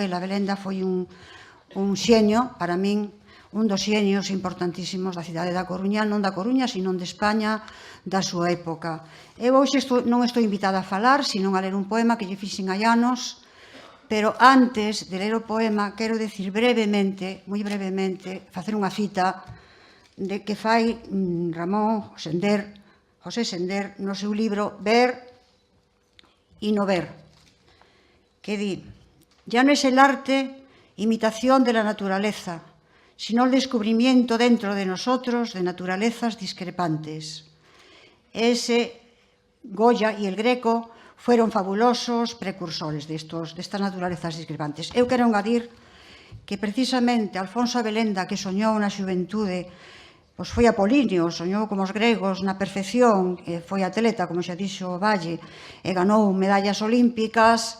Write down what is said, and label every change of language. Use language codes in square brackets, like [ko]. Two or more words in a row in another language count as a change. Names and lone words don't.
[gl] El Abelenda foi un xeño, para min, un dos xeños importantísimos da cidade da Coruña, non da Coruña, senón de España, da súa época. Eu hoxe non estou invitada a falar, senón a ler un poema que lle fixen hai anos, pero antes de ler o poema, quero decir brevemente, moi brevemente, facer unha cita de que fai Ramón José Sender no seu libro Ver y no ver, que di: [es] ya no es el arte imitación de la naturaleza, sino el descubrimiento dentro de nosotros de naturalezas discrepantes. Ese Goya y el Greco fueron fabulosos precursores destas naturalezas discrepantes. [gl] Eu quero engadir que precisamente Alfonso Abelenda, que soñou na xuventude, pois foi apolíneo, soñou como os gregos na perfección, foi atleta, como xa dixo o Valle, e ganou medallas olímpicas.